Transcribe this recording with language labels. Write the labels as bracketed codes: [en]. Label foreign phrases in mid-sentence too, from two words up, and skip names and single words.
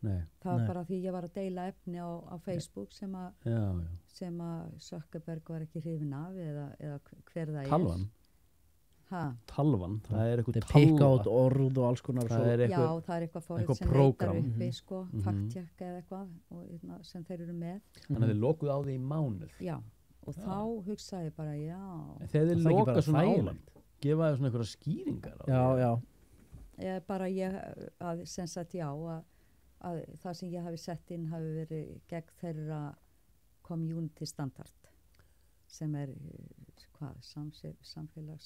[is] Nei. Það var Nei. bara því ég var að deila efni á Facebook sem Já. að Zuckerberg var ekki hrifin af eða hver það Talvan. Talvan, það er eitthvað Þetta pikka át orð og alls konar. Það svo. er Já, eitthvað, það er eitthvað fórið eitthvað sem prógram. leitar uppi, Mhm. sko, Mhm. fact-check eða eitthvað og, sem þeir eru með. þannig að þið lokuð á því í mánuð. Já, og þá hugsaði ég bara, Þegar já, þið Það er ekki loka bara svona á þægilegt. mann, gefa þið svona einhverja skýringar á Já, því. já. sem sagt já, að það sem ég hafi sett inn hafi verið gegn þeirra [en] community standard [is] sem er, samfélags